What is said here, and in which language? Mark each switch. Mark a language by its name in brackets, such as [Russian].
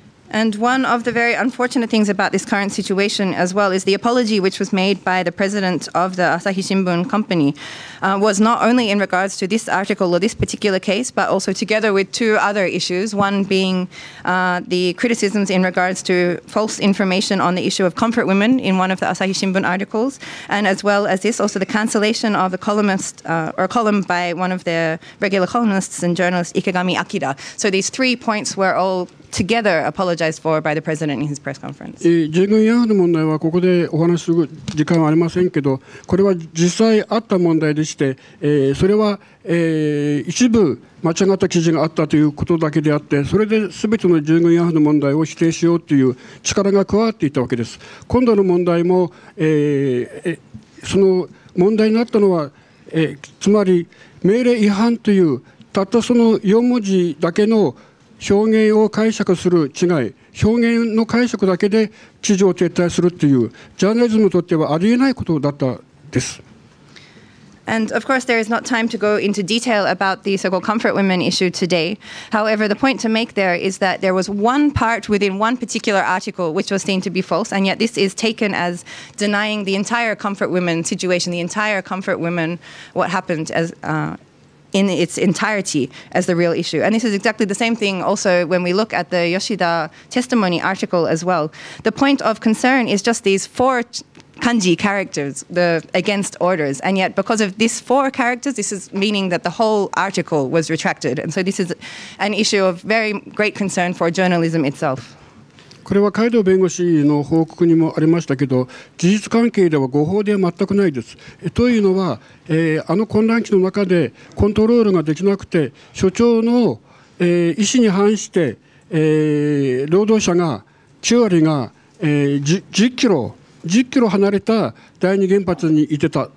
[English] And one of the very unfortunate things about this current situation as well is the apology which was made by the president of the Asahi Shimbun company was not only in regards to this article or this particular case, but also together with two other issues, one being the criticisms in regards to false information on the issue of comfort women in one of the Asahi Shimbun articles, and as well as this, also the cancellation of the columnist or column by one of their regular columnists and journalist, Ikegami Akira. So these 3 points were all together apologized for by the president in his press conference. [Japanese] 従軍慰安婦の問題はここでお話しする時間はありませんけど、これは実際あった問題でして、それは一部間違った記事があったということだけであって、それで全ての従軍慰安婦の問題を否定しようという力が加わっていたわけです。今度の問題も、その問題になったのは、つまり命令違反というたったその4文字だけの表現を解釈する違い、表現の解釈だけで記事を撤退するというジャーナリズムにとってはありえないことだったです。 [English] And of course, there is not time to go into detail about the so-called comfort women issue today. However, the point to make there is that there was one part within one particular article which was seen to be false, and yet this is taken as denying the entire comfort women situation, the entire comfort women, what happened as in its entirety as the real issue. And this is exactly the same thing also when we look at the Yoshida testimony article as well. The point of concern is just these 4 kanji characters, the against orders, and yet because of these 4 characters, this is meaning that the whole article was retracted. And so this is an issue of very great concern for journalism itself. [Japanese] これは海道弁護士の報告にもありましたけど、事実関係では誤報では全くないです。というのは、混乱期の中でコントロールができなくて、所長の、意思に反して、労働者が9割が、10キロ離れた第二原発にいてた。